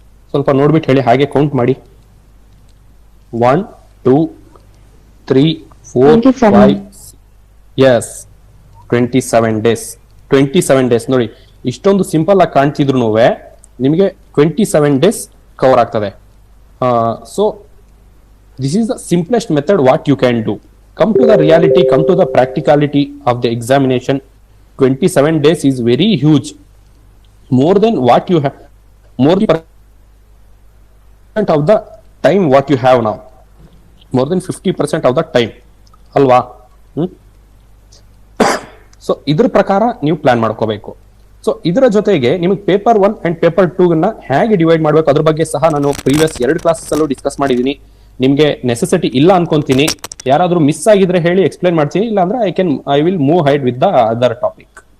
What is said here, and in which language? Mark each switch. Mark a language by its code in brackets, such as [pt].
[kn] ಸ್ವಲ್ಪ ನೋಡ್ಬಿಟ್ಟು ಹೇಳಿ. ಹಾಗೆ ಕೌಂಟ್ ಮಾಡಿ. 1 2 3 4 5 ಎಸ್ 27 days. 27 days ನೋಡಿ, ಇಷ್ಟೊಂದು ಸಿಂಪಲ್ ಆಗಿ ಕಾಣ್ತಿದ್ರು ನಿಮಗೆ 27 days ಕವರ್ ಆಗ್ತದೆ. [en] So this is the simplest method what you can do. Come to the reality, come to the practicality of the examination. 27 days is very huge, more than what you have, more % of the time what you have now, more than 50% of the time ಅಲ್ವಾ? [kn] So ಇದ್ರ ಪ್ರಕಾರ ನೀವು plan ಮಾಡ್ಕೋಬೇಕು. So ಇದರ ಜೊತೆಗೆ ನಿಮಗೆ paper 1 and paper 2 ಹೇಗೆ divide ಮಾಡ್ಬೇಕು ಅದ್ರ ಬಗ್ಗೆ ಸಹ ನಾನು ಪ್ರೀವಿಯಸ್ 2 classes ಅಲ್ಲೂ ಡಿಸ್ಕಸ್ ಮಾಡಿದೀನಿ. ನಿಮ್ಗೆ ನೆಸೆಸಿಟಿ ಇಲ್ಲ ಅನ್ಕೊಂತೀನಿ. ಯಾರಾದ್ರೂ ಮಿಸ್ ಆಗಿದ್ರೆ ಹೇಳಿ, ಎಕ್ಸ್ಪ್ಲೈನ್ ಮಾಡ್ತೀನಿ. ಇಲ್ಲ ಅಂದ್ರೆ [en] I will move ahead with the other topic.